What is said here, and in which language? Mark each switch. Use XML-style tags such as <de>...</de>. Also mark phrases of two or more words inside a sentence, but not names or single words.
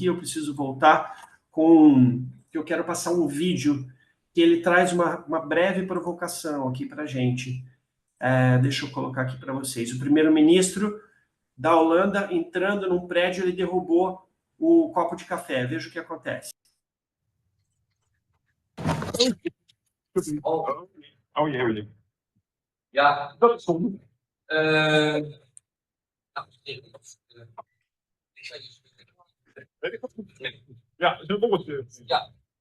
<pt>Eu preciso voltar eu quero passar um vídeo que ele traz uma breve provocação aqui para a gente. Deixa eu colocar aqui para vocês. O primeiro-ministro da Holanda, entrando num prédio, ele derrubou o copo de café. Veja o que acontece.</pt> <nl>Ja, dat is goed. Ja, dat is een bolletje. Ja.</nl>